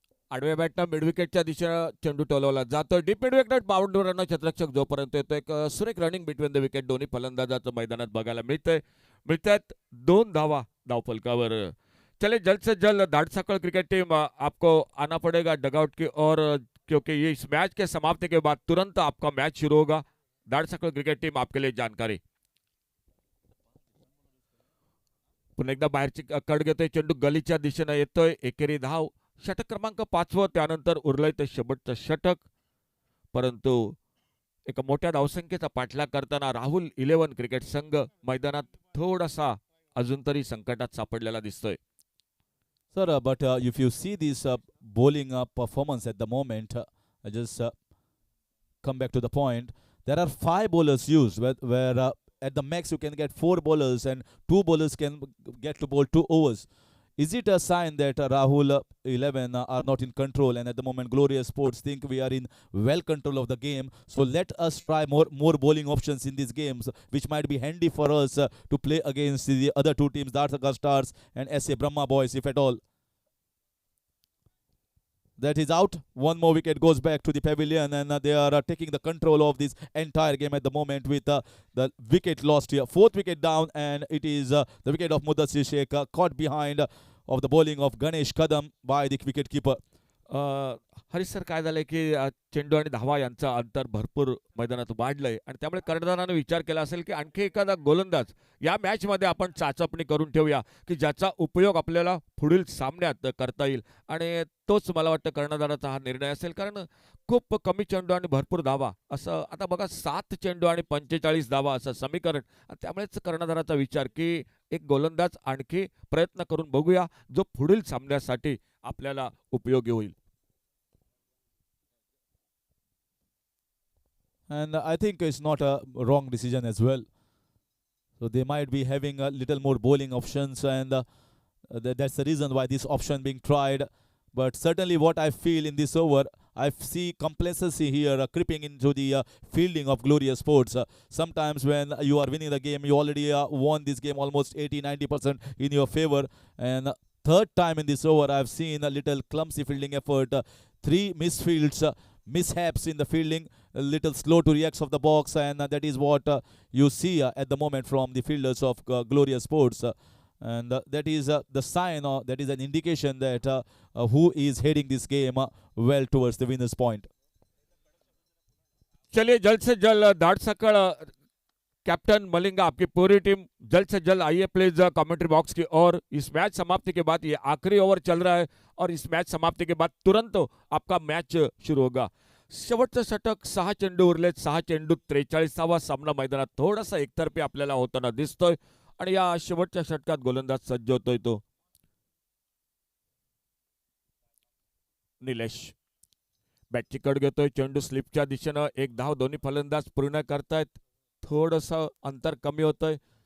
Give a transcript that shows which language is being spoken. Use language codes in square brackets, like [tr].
[mr] आडव्या बॅटनं मिडविकेटच्या दिशेनं चेंडू टोलवला जातो. डीप मिडविकेट बाउंड्रीवरनं क्षेत्ररक्षक जोपर्यंत येतो, एक सुरेख रनिंग बिटवीन द विकेट दोन्ही फलंदाजाचं मैदानात बघायला मिळतात 2 धावा धावफलकावर. [hi] चले जल्द से जल्द दाड़साकड़ क्रिकेट टीम आपको आना पड़ेगा डगआउट की और, क्योंकि ये इस मैच के समाप्ति के बाद तुरंत आपका मैच शुरू होगा. दाड़साकड़ क्रिकेट टीम आपके लिए जानकारी. [mr] पुन्हा एकदा बाहेरची कड घेतोय चेंडू, गलीच्या दिशेनं येतोय. एकेरी धाव, षटक क्रमांक 5. त्यानंतर उरलंय ते शेवटचं षटक. परंतु एका मोठ्या धावसंख्येचा पाठलाग करताना राहुल 11 क्रिकेट संघ मैदानात थोडासा अजून तरी संकटात सापडलेला दिसतोय. [en] Sir, but if you see this bowling performance at the moment, I just come back to the point. There are 5 bowlers used, where at the max you can get 4 bowlers and 2 bowlers can get to bowl 2 overs. Is it a sign that Rahul 11 are not in control, and at the moment Glorious Sports think we are in well control of the game? So let us try more bowling options in these games, which might be handy for us to play against the other 2 teams, Darthagar Stars and SA Brahma Boys, if at all. That is out. 1 more wicket goes back to the pavilion, and they are taking the control of this entire game at the moment with the wicket lost here. 4th wicket down, and it is the wicket of Mudassir Sheikh caught behind of the bowling of Ganesh Kadam by the wicketkeeper. [mr] Harish sir, काय झालंय की चेंडू आणि धावा यांचं अंतर भरपूर मैदानात वाढलंय आणि त्यामुळे कर्णधारानं विचार केला असेल की आणखी एखादा गोलंदाज या मॅचमध्ये आपण चाचपणी करून ठेवूया की ज्याचा उपयोग आपल्याला पुढील सामन्यात करता येईल. आणि तोच मला वाटतं कर्णधाराचा हा निर्णय असेल, कारण खूप कमी चेंडू आणि भरपूर धावा असं आता बघा, 7 चेंडू आणि 45 धावा असं समीकरण. त्यामुळेच कर्णधाराचा विचार की एक गोलंदाज आणखी प्रयत्न करून बघूया जो पुढील सामन्यासाठी आपल्याला उपयोगी होईल. [en] And I think it's not a wrong decision as well. So they might be having a little more bowling options, and that's the reason why this option being tried. But certainly what I feel in this over, I see complacency here creeping into the fielding of Glorious Sports. Sometimes when you are winning the game, you already won this game almost 80-90% in your favor. And third time in this over, I've seen a little clumsy fielding effort. 3 misfields, mishaps in the fielding, a little slow to react of the box, and that is what you see at the moment from the fielders of Glorious Sports. And that is the sign, that is an indication that who is heading this game well towards the winner's point. [hi] चलिए जल्द से जल्द दाड़साकड़ captain Malinga, आपकी पूरी team जल्द से जल्द आइए प्लीज कमेंट्री बॉक्स की ओर। इस मैच समाप्ति के बाद ये आखिरी ओवर चल रहा है और इस मैच समाप्ति के बाद तुरंत आपका मैच शुरू होगा। [mr] शेवटचं षटक, 6 चेंडू उरलेत, 6 चेंडू 43वा सामना मैदानात थोडासा एकतर्फी आपल्याला होताना दिसतोय आणि या शेवटच्या षटकात गोलंदाज सज्ज होतोय तो निलेश। बॅटची कड घेतोय, चेंडू स्लिपच्या दिशेनं, एक धाव दोन्ही फलंदाज पूर्ण करतायत, थोडंसं अंतर कमी होतंय।